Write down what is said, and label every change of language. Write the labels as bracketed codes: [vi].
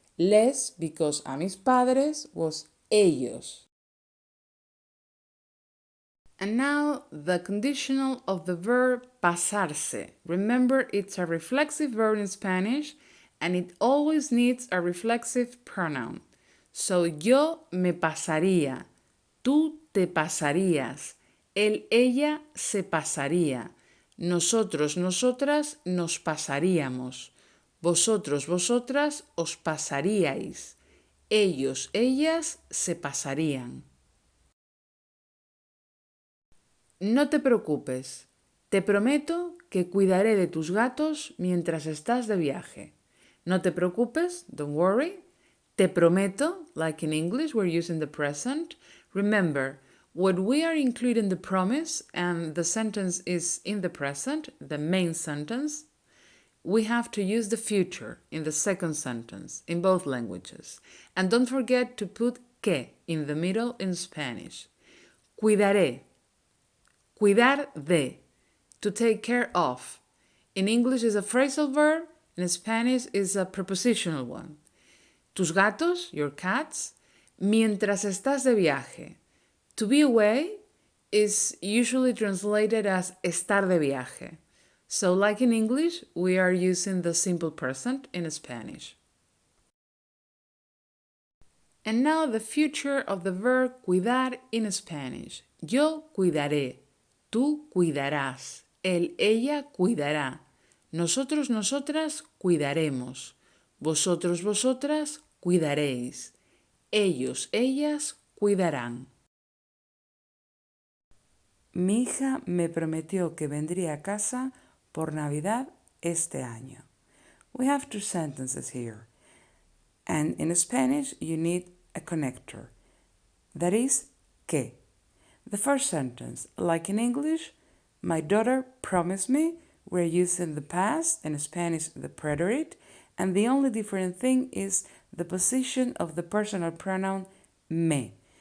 [es] Les, because a mis padres was ellos. [en] And now the conditional of the verb pasarse. Remember, it's a reflexive verb in Spanish and it always needs a reflexive pronoun. [es] So yo me pasaría, tú te pasarías, él, ella se pasaría, nosotros, nosotras nos pasaríamos, vosotros, vosotras os pasaríais, ellos, ellas se pasarían. No te preocupes, te prometo que cuidaré de tus gatos mientras estás de viaje. No te preocupes, [en] don't worry, Te prometo, like in English, we're using the present. Remember, when we are including the promise and the sentence is in the present, the main sentence, we have to use the future in the second sentence in both languages. And don't forget to put que in the middle in Spanish. Cuidaré, cuidar de, to take care of. In English is a phrasal verb, in Spanish is a prepositional one. [es] Tus gatos, [en] your cats, [es] mientras estás de viaje. [en] To be away is usually translated as estar de viaje. So like in English, we are using the simple present in Spanish. And now the future of the verb cuidar in Spanish. [es] Yo cuidaré. Tú cuidarás. Él, ella cuidará. Nosotros, nosotras cuidaremos. Vosotros, vosotras cuidaréis. Ellos, ellas cuidarán. Mi hija me prometió que vendría a casa por Navidad este año. [en] We have two sentences here. And in Spanish, you need a connector. That is, que. The first sentence, like in English, my daughter promised me, we're using the past, in Spanish, the preterite, and the only different thing is the position of the personal pronoun me.